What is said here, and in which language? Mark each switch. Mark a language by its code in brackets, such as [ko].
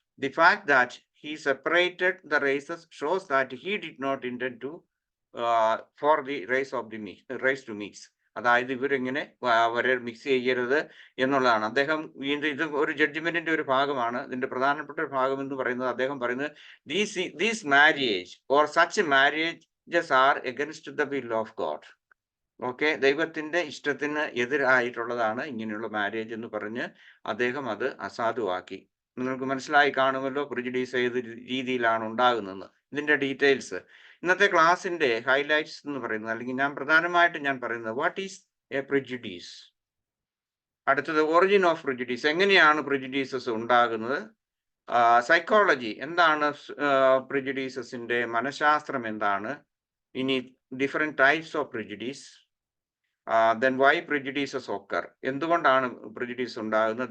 [en] The fact that he separated the races shows that he did not intend to for the race to mix. [ml] അതായത് ഇവരിങ്ങനെ അവരെ mix ചെയ്യരുത് എന്നുള്ളതാണ്. അദ്ദേഹം വീണ്ടും ഇത് ഒരു ജഡ്ജ്മെന്റിന്റെ ഒരു ഭാഗമാണ്. ഇതിന്റെ പ്രധാനപ്പെട്ട ഒരു ഭാഗം എന്ന് പറയുന്നത് അദ്ദേഹം പറയുന്നത് [en] these marriage or such marriages are against the will of God. [ml] Okay, ദൈവത്തിന്റെ ഇഷ്ടത്തിന് എതിരായിട്ടുള്ളതാണ് ഇങ്ങനെയുള്ള മാരേജ് എന്ന് പറഞ്ഞ് അദ്ദേഹം അത് അസാധുവാക്കി. നിങ്ങൾക്ക് മനസ്സിലായി കാണുമല്ലോ പ്രിജുഡീസ് ഏത് രീതിയിലാണ് ഉണ്ടാകുന്നത്. ഇതിന്റെ ഡീറ്റെയിൽസ് ഇന്നത്തെ ക്ലാസ്സിന്റെ ഹൈലൈറ്റ്സ് എന്ന് പറയുന്നത്, അല്ലെങ്കിൽ ഞാൻ പറയുന്നത് [en] What is a prejudice. [ml] അടുത്തത് [en] origin of prejudice, [ml] എങ്ങനെയാണ് പ്രിജുഡീസസ് ഉണ്ടാകുന്നത്. സൈക്കോളജി, എന്താണ് പ്രിജുഡീസസിന്റെ മനഃശാസ്ത്രം എന്താണ്. [en] ഇനി different types of prejudice. Then why prejudices occur, [ml] എന്തുകൊണ്ടാണ് പ്രിജുഡീസ് ഉണ്ടാകുന്നത്.